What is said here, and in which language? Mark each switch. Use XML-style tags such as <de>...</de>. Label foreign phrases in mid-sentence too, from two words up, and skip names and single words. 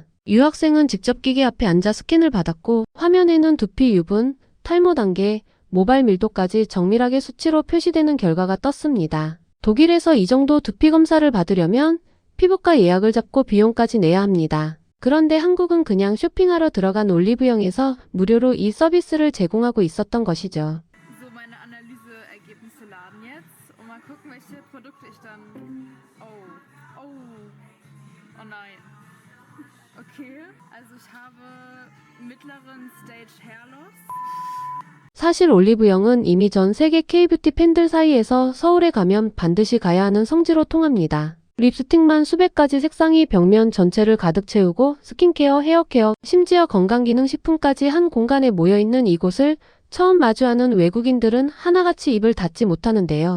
<ko>유학생은 직접 기계 앞에 앉아 스캔을 받았고 화면에는 두피 유분, 탈모 단계, 모발 밀도까지 정밀하게 수치로 표시되는 결과가 떴습니다. 독일에서 이 정도 두피 검사를 받으려면 피부과 예약을 잡고 비용까지 내야 합니다. 그런데 한국은 그냥 쇼핑하러 들어간 올리브영에서 무료로 이 서비스를 제공하고 있었던 것이죠.</ko> <de>So, meine Analyseergebnisse laden jetzt und mal gucken, welche Produkte ich dann. Oh nein. Okay, also ich habe mittleren</de> <en>Stage Hair Loss.</en> <ko>사실 올리브영은 이미 전 세계 K-뷰티 팬들 사이에서 서울에 가면 반드시 가야 하는 성지로 통합니다. 립스틱만 수백 가지 색상이 벽면 전체를 가득 채우고 스킨케어, 헤어케어, 심지어 건강기능식품까지 한 공간에 모여있는 이곳을 처음 마주하는 외국인들은 하나같이 입을 닫지 못하는데요.</ko>